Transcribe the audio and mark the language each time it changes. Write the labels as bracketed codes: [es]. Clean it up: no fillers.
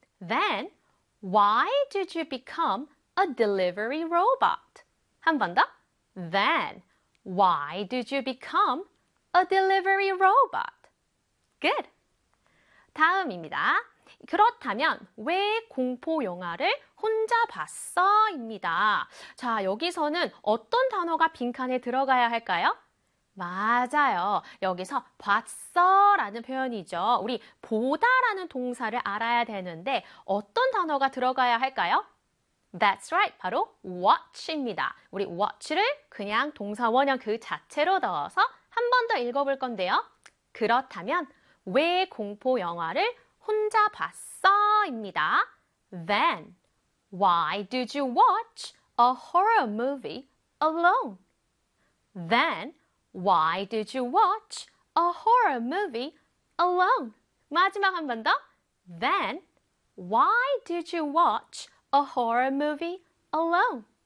[en] Then, why did you become a delivery robot? [ko] 한 번 더. [en] Then, why did you become a delivery robot? [ko] Good. 다음입니다. 그렇다면 왜 공포 영화를 혼자 봤어? 입니다. 자, 여기서는 어떤 단어가 빈칸에 들어가야 할까요? 맞아요. 여기서 봤어 라는 표현이죠. 우리 보다 라는 동사를 알아야 되는데 어떤 단어가 들어가야 할까요? [en] That's right. [ko] 바로 watch입니다. 우리 watch를 그냥 동사 원형 그 자체로 넣어서 한 번 더 읽어볼 건데요. 그렇다면 왜 공포 영화를 혼자 봤어? 입니다. [en] Then, why did you watch a horror movie alone? Then, why did you watch a horror movie alone? [ko] 마지막 한 번 더. [en] Then, why did you watch a horror movie alone?